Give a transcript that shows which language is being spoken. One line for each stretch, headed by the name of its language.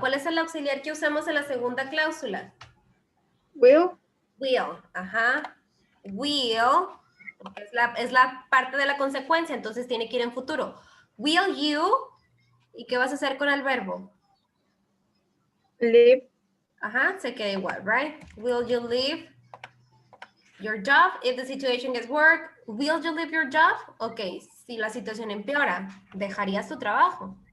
Spanish: ¿Cuál es el auxiliar que usamos en la segunda cláusula?
English: Will. Will. Ajá. Will.
Spanish: Porque es la parte de la consecuencia, entonces tiene que ir en futuro.
English: Will you.
Spanish: ¿Y qué vas a hacer con el verbo?
English: Live.
Spanish: Ajá, se queda igual,
English: right? Will you leave your job if the situation gets worse? Will you leave your job?
Spanish: Ok, si la situación empeora, ¿dejarías tu trabajo?